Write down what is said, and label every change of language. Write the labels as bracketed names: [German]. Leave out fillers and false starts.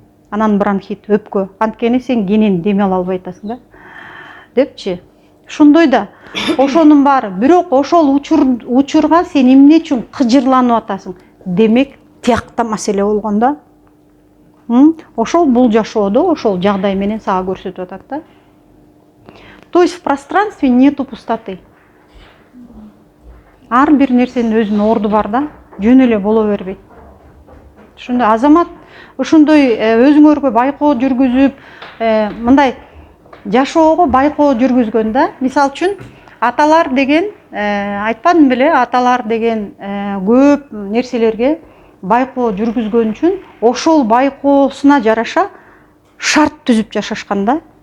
[Kyrgyz] Анан бронхит, өпкө. Анткени сен кенен дем ала албай атасың да. Депчи. Ошондой да. Ошонун баары. Бирок ошол учурга сен эмне үчүн кыжырланып атасың? Демек, тиякта маселе болгон да. Ошол бул жашоодо ошол жагдай менен сага көрсөтүп атат да. [Russian] То есть в пространстве нету пустоты. [Kyrgyz] Ар бир нерсенин өзүнүн орду бар да, жөн эле боло бербейт. Ошондой Азамат ошондой өзүңөргө байкоо жүргүзүп, мындай жашоого байкоо жүргүзгөн да. Мисалы үчүн аталар деген, айтпадым беле, аталар деген көп нерселерге байкоо жүргүзгөн үчүн ошол байкоосуна жараша шарт түзүп жашашкан да.